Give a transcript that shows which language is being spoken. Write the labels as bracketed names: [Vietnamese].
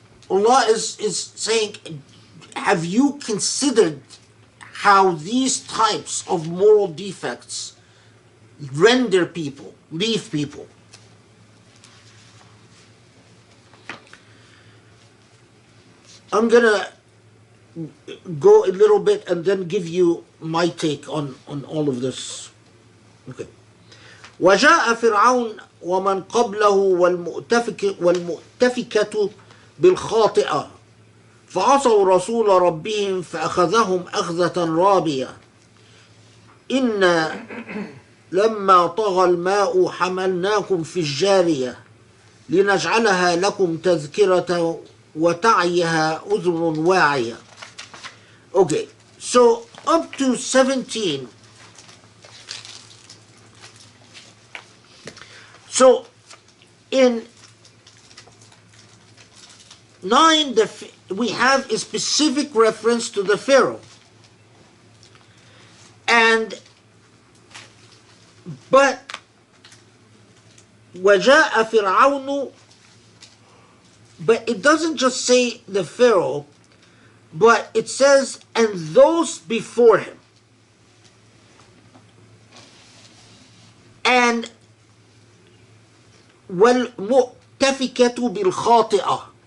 [English] Allah is saying, have you considered how these types of moral defects render people, leave people? I'm gonna go a little bit and then give you my take on all of this. Okay. [Arabic] وجاء فرعون ومن قبله والمؤتفكة بالخاطئة فعصوا رسول ربهم فأخذهم أخذة رابية لما طغى الماء حملناكم في الجارية لنجعلها لكم تذكرة وتعيها أذن واعية. [English] Okay, so up to 17. So in 9, we have a specific reference to the Pharaoh. But [Arabic] وَجَاءَ فِرْعَوْنُ, [English] but it doesn't just say the Pharaoh, but it says, and those before him. [Arabic] And وَالْمُؤْتَفِكَةُ بِالْخَاطِئَةِ.